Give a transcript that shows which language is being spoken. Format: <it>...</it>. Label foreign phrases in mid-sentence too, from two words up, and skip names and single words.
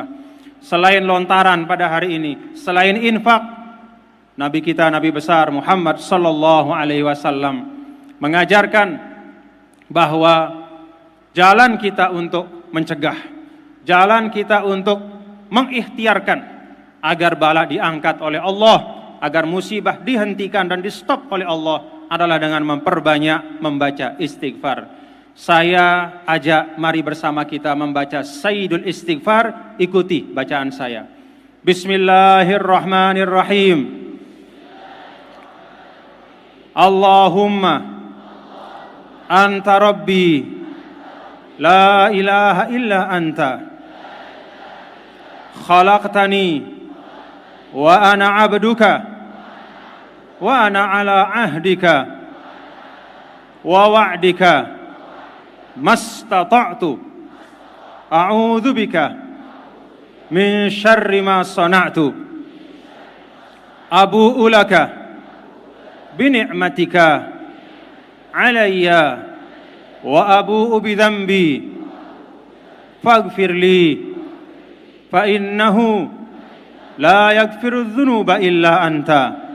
<id>Selain lontaran pada hari ini, selain infak, Nabi kita, Nabi besar Muhammad</id> <ar>صلى الله عليه وسلم</ar> <id>mengajarkan bahwa jalan kita untuk mencegah, jalan kita untuk mengikhtiarkan agar bala diangkat oleh Allah, agar musibah dihentikan dan di stop oleh Allah adalah dengan memperbanyak membaca istighfar. Saya ajak mari bersama kita membaca Sayyidul Istighfar, ikuti bacaan saya.</id> <ar>Bismillahirrahmanirrahim. اللهم أنت ربي لا إله إلا أنت خلقتني وأنا عبدك وأنا على عهدك ووعدك ما استطعت أعوذ بك من شر ما صنعت أبوء لك بنعمتك علي وأبوء بذنبي فاغفر لي فإنه لا يغفر الذنوب إلا أنت</ar>